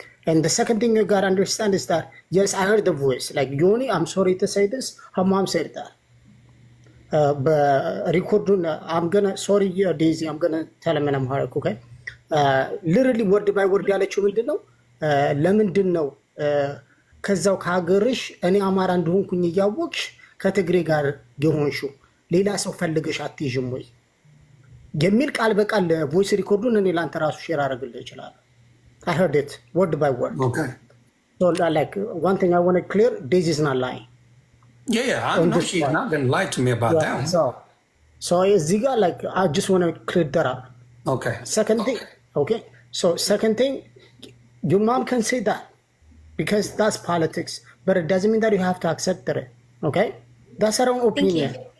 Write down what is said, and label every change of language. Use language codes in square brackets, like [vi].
[en] And the second thing you gotta understand is that, yes, I heard the voice. Like, Yoni, I'm sorry to say this, her mom said that. But record, I'm gonna, sorry, Daisy, I'm gonna tell him in Amharic, okay? Literally word by word [am] ያለችው ምንድን ነው? ለምንድን ነው ከዛው ከሀገርሽ እኔ አማራ እንደሆንኩኝ እያወቅሽ ከትግሬ ጋር የሆንሽው ሌላ ሰው ፈልገሽ አትይዥም ወይ የሚል ቃል በቃል ቮይስ ሪኮርዱን እኔ ላንተ ራሱ ሼር አደርግልህ እችላለሁ። [en] I heard it word by word. Okay. So like one thing I want to clear, Daisy is not lying. Yeah, I know she's not going to lie to me about that. So Ziga, like, I just want to clear that up. Okay. Second thing, okay? So second thing, your mom can say that because that's politics, but it doesn't mean that you have to accept it, okay? That's her own opinion.